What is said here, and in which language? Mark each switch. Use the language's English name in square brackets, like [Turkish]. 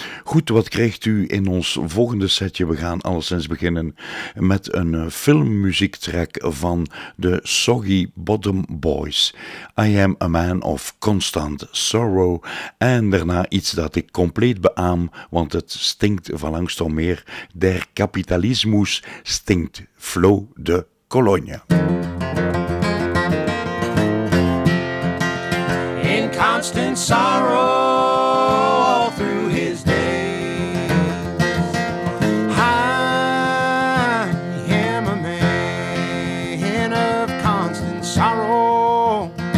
[Dutch] Goed, wat krijgt u in ons volgende setje? We gaan alleszins beginnen met een filmmuziektrack van de Soggy Bottom Boys, I Am a Man of Constant Sorrow, en daarna iets dat ik compleet beaam, want het stinkt van langs om meer. [German] Der Kapitalismus stinkt. Flo de Cologne. [English] In constant sorrow all through his days, I am a man of constant sorrow.